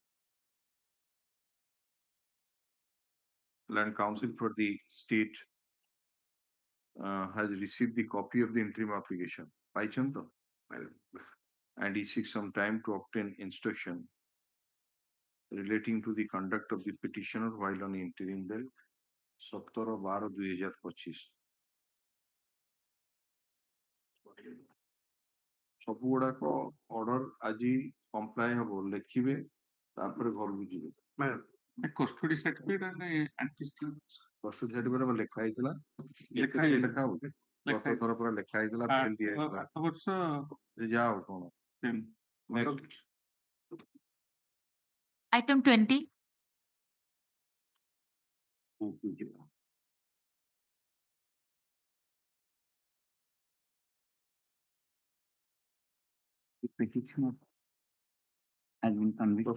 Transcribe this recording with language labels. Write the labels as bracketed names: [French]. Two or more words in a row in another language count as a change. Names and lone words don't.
[English] Land Council for the state has received the copy of the interim application. And he seeks some time to obtain instruction relating to the conduct of the petitioner while on interim bail 17/12/2025. [Odia] ସବୁ ଗୁଡାକ ଅର୍ଡର ଆଜି କମ୍ପ୍ଲାଏ ହବ ଲେଖିବେ ତାପରେ ଘରକୁ ଯିବେ। [English] Custody certificate and antecedents. custody certificate [Odia] ଲେଖା ହେଇଥିଲା ଲେଖା ହଉଛି ଗତ ଥର ପୁରା ଲେଖା ହେଇଥିଲା ଫେଲ ଦିଆ ହେଇଥିଲା 8 ବର୍ଷ ଯା ଆଉ କଣ next [English] Item 20. The petitioner has been convicted.